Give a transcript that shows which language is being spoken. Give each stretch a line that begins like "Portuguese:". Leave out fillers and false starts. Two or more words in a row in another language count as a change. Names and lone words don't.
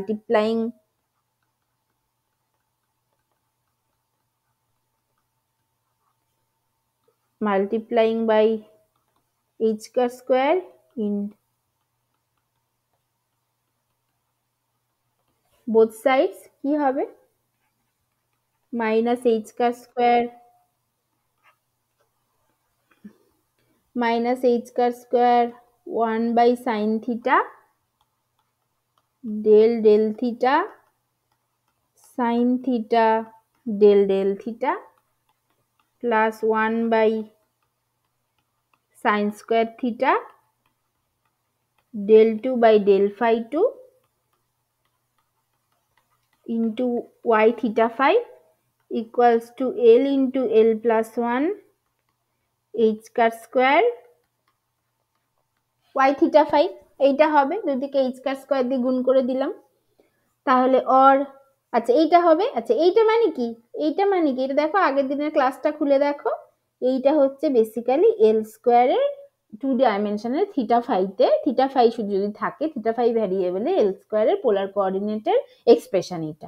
English: multiplying by h cross square in both sides
Bangla: কি হবে,
English: minus h cross square minus h square 1 by sin theta del del theta sin theta del del theta plus 1 by sin square theta del 2 by del phi 2 into y theta phi equals to L into L plus 1 h square y theta phi।
Bangla: এইটা হবে, দুদিকে h স্কয়ার দিয়ে গুণ করে দিলাম। তাহলে অর আচ্ছা এইটা হবে, আচ্ছা এইটা মানে কি, এইটা মানে কি, এটা দেখো আগের দিনের ক্লাসটা খুলে দেখো, এইটা হচ্ছে বেসিক্যালি এল স্কোয়ারের 2 ডাইমেনশনের থিটা ফাইতে, থিটা ফাই শুধু যদি থাকে, থিটা ফাই ভ্যারিয়েবলে এল স্কোয়ারের
English: polar coordinate
Bangla: এক্সপ্রেশন এটা।